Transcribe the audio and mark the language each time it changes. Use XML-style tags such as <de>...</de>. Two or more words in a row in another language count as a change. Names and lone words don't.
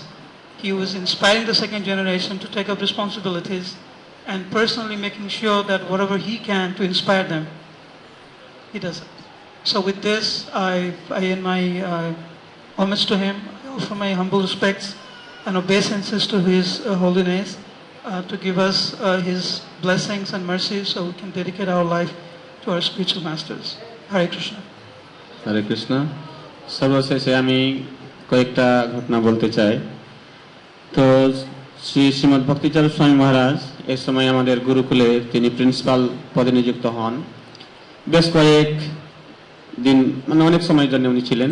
<en>He was inspiring the second generation to take up responsibilities and personally making sure that whatever he can to inspire them, he does it. So with this, I in my homage to him, I offer my humble respects and obeisances to His Holiness to give us His blessings and mercies so we can dedicate our life to our spiritual masters. Hare Krishna.</en> <bn>হরে কৃষ্ণ। সর্বশেষে আমি কয়েকটা ঘটনা বলতে চাই। তো শ্রীমৎ ভক্তিচরণ স্বামী মহারাজ এই সময় আমাদের গুরুকুলে তিনি প্রিন্সিপাল পদে নিযুক্ত হন। বেশ কয়েক দিন অনেক সময়ের জন্য উনি ছিলেন।</bn>